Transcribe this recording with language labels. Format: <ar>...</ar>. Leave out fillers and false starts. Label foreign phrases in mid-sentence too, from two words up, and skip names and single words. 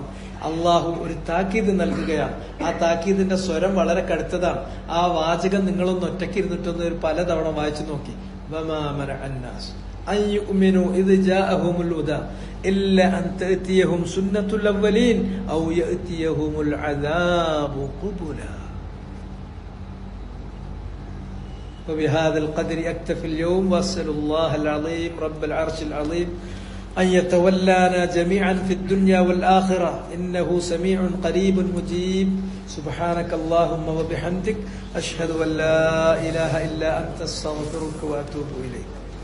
<ml>അള്ളാഹു ഒരു താക്കീത് നൽകുകയാണ്. ആ താക്കീതിന്റെ സ്വരം വളരെ കടുത്തതാണ്. ആ വാചകം നിങ്ങളൊന്ന് ഒറ്റയ്ക്ക് ഇരുന്നിട്ടൊന്ന് ഒരു പലതവണ വായിച്ചു നോക്കി.</ml> <ar>وما منع الناس أن يؤمنوا إذ جاءهم الهدى إلا أن تأتيهم سنة الأولين أو يأتيهم العذاب قبلا. وبهذا القدر أكتفي اليوم، وأسأل الله العظيم رب العرش العظيم أن يتولانا جميعا في الدنيا والآخرة إنه سميع قريب مجيب. سبحانك اللهم وبحمدك أشهد أن لا إله إلا أنت أستغفرك وأتوب إليك.</ar>